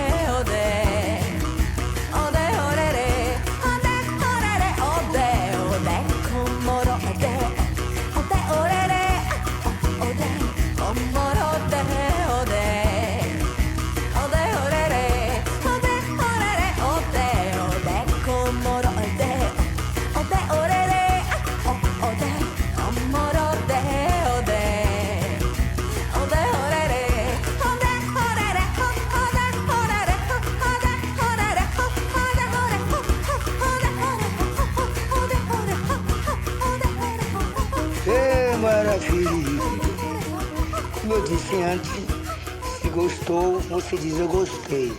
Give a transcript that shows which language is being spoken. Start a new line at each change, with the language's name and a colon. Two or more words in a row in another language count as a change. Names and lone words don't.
Portuguese: ode orere, ode como rode, ode orere, ode como rode, ode orere, ode como rode, ode orere, ode como rode, ode orere, Maravilha! Como eu disse antes, se gostou, você diz eu gostei.